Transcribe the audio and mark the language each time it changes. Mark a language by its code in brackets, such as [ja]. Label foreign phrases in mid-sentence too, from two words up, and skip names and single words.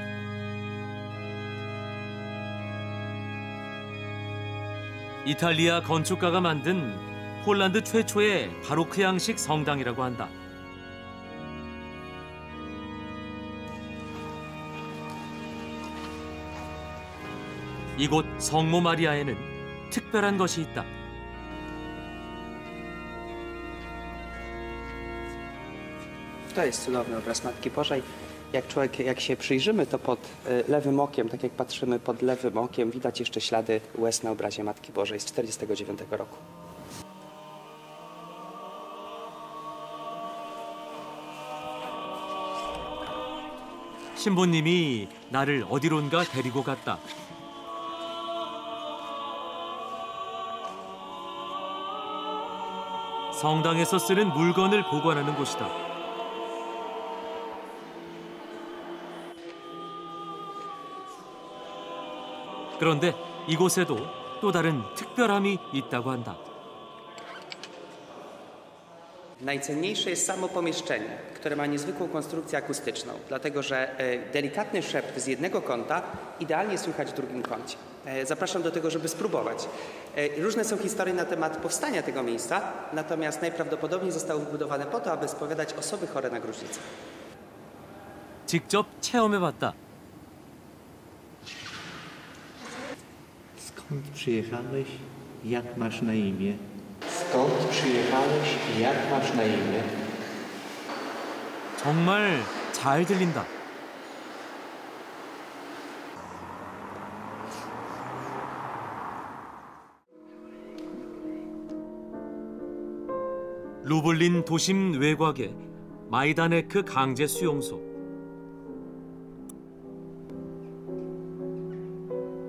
[ko] 이탈리아 건축가가 만든 폴란드 최초의 바로크 양식 성당이라고 한다. 이곳 성모 마리아에는 특별한 것이 있다. [pl] To jest cudowny obraz Matki Bożej. Jak się przyjrzymy, to pod lewym okiem, tak jak patrzymy pod lewym okiem, widać jeszcze ślady łez na obrazie Matki Bożej z 1949 roku. [ko] 신부님이 나를 어디론가 데리고 갔다. 성당에서 쓰는 물건을 보관하는 곳이다. 그런데 이곳에도 또 다른 특별함이 있다고 한다. [pl] Najcenniejsze jest samo pomieszczenie, które ma niezwykłą konstrukcję akustyczną, dlatego że delikatny szept z jednego kąta idealnie słychać w drugim kącie. Zapraszam do tego, żeby spróbować. Różne są historie na temat powstania tego miejsca, natomiast najprawdopodobniej zostało wybudowane po to, aby spowiadać osoby chore na gruźlicę. [ko] 직접 체험해봤다. [pl] Skąd przyjechałeś? Jak masz na imię? Skąd przyjechałeś i jak masz na imię? [ko] 정말 잘 들린다. 루블린 도심 외곽의 마이다네크 강제 수용소.